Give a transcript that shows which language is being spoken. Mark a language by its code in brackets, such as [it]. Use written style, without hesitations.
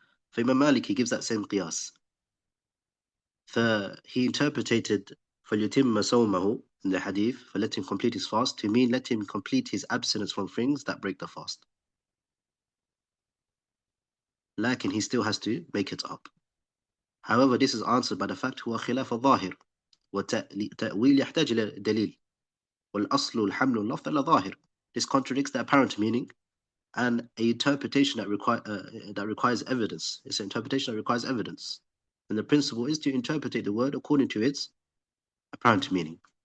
[en] For Imam Malik, he gives that same qiyas. He interpreted [ar] فَلْيُتِمَّ صَوْمَهُ [en] in the hadith, for let him complete his fast, to mean let him complete his abstinence from things that break the fast. Lakin he still has to make it up. However, this is answered by the fact [ar] هو خلاف الظاهر وتأويل يحتاج إلى دليل والأصل الحمل اللفظ على ظاهر. [en] This contradicts the apparent meaning and an interpretation that requires evidence. It's an interpretation that requires evidence. And the principle is to interpret the word according to its apparent meaning.